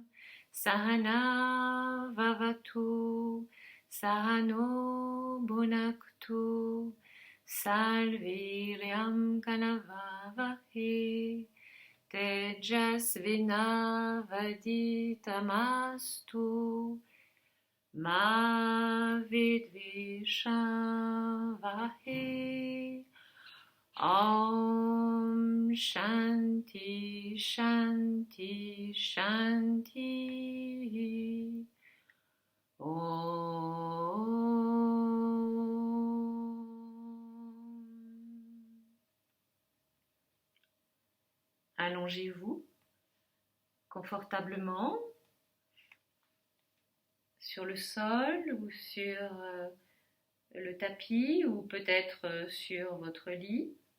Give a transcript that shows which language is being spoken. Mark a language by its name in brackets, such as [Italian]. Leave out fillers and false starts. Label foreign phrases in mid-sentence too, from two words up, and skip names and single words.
[Sanskrit] सह नाववतु सह नौ भुनक्तु सहवीर्यं करवावहै तेजस्विनावधीतमस्तु मा विद्विषावहै. ॐ शान्तिः शान्तिः शान्तिः. [French] Allongez-vous confortablement sur le sol ou sur le tapis ou peut-être sur votre lit.